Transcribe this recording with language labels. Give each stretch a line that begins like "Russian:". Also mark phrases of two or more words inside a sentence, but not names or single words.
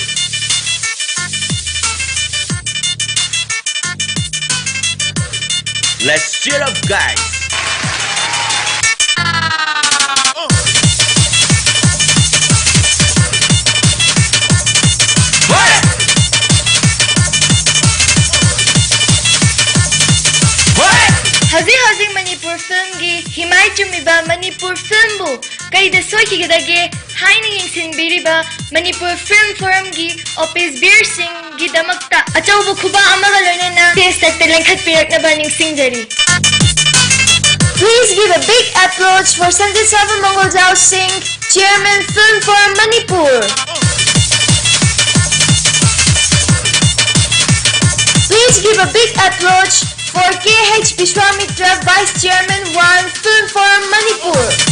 English: Let's cheer up, guys.
Manipuri: Haji Manipur film gi himai chumiba Manipur film bu kaida soiki gidage haina yingsin biriba Manipur Film Forum gi office beer sing gi damakta achaubu khuba amaga loinena test at lengkhat piraknaba ningsingjari.
English: Please give a big applause for Sanjay Savar Mangoljao Singh, Chairman Film Forum Manipur. Please give a big applause for KH Vishwamitra, Vice Chairman 1, Film Forum Manipur.